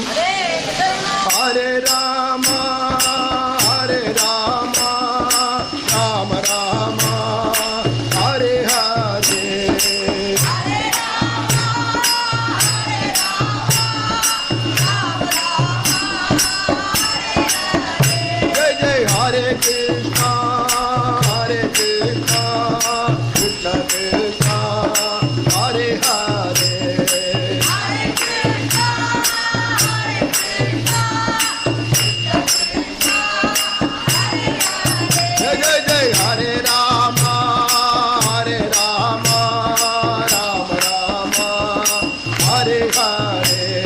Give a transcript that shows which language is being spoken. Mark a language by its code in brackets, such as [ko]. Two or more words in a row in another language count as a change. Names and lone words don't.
[sa] ஹரே ராமா ஹரே ராமா ராம ராமா ஹரே ஹரே. ஜெய் ஜெய் ஹரே கிருஷ்ணா ஹரே கிருஷ்ணா கிருஷ்ண கிருஷ்ணா ஹரே ஹரே. Hare Rama, Hare Rama, Rama Rama, Hare Hare.